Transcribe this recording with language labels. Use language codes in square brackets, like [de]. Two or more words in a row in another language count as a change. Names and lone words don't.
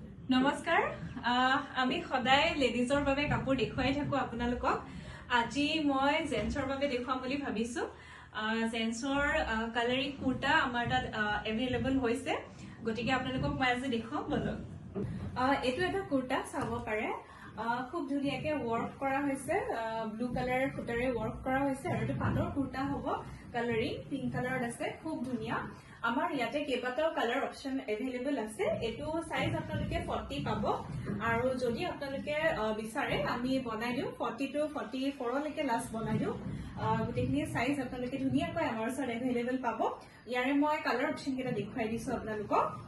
[as] নমস্কাৰ আমি সদায় লেডিজৰ বাবে কাপোৰ দেখুৱাই থাকো আপোনালোকক আজি মই জেন্টছৰ বাবে দেখুৱাম বুলি ভাবিছো জেন্টছৰ কালাৰিং কুৰ্তা আমাৰ তাত এভেইলেবল হৈছে গতিকে আপোনালোকক মই আজি দেখুৱাম বলক এটো এটা কুৰ্তা চাব পাৰে খুব ধুনীয়াকে [bn] ওয়ার্ক করা হয়েছে ব্লু কালারের ফুটারে ওয়ার্ক করা হয়েছে আর [as] এটা পাটৰ কুৰ্তা হ'ব কালারিং পিঙ্ক কালাৰত আছে খুব ধুনীয়া আমাৰ ইয়াতে কেইবাটাও [en] colour option [as] এভেইলেবল আছে এটো সাইজ আপোনালোকে 40 পাব আৰু যদি আপোনালোকে বিচাৰে আমি বনাই দিও 40 to 44 লৈকে লাষ্ট বনাই দিও গোটেইখিনি সাইজ আপোনালোকে ধুনীয়াকৈ আমাৰ ওচৰত এভেইলেবল পাব ইয়াৰে মই [en] colour option [as] কেইটা দেখুৱাই দিছো আপোনালোকক